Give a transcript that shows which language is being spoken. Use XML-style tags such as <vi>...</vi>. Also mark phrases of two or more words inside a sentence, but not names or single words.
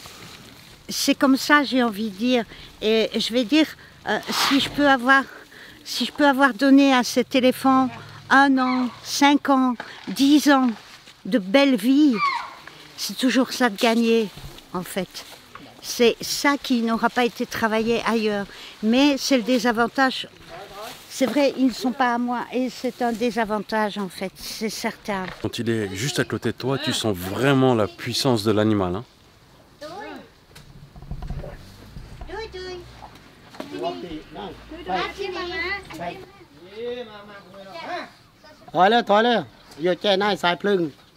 <fr>C'est comme ça, j'ai envie de dire. Et je vais dire, si je peux avoir donné à cet éléphant 1 an, 5 ans, 10 ans de belle vie, c'est toujours ça de gagner, en fait. C'est ça qui n'aura pas été travaillé ailleurs. Mais c'est le désavantage. C'est vrai, ils ne sont pas à moi et c'est un désavantage, en fait, c'est certain. Quand il est juste à côté de toi, tu sens vraiment la puissance de l'animal. Hein? Thôi lên, giờ chè này xài plưng.</fr>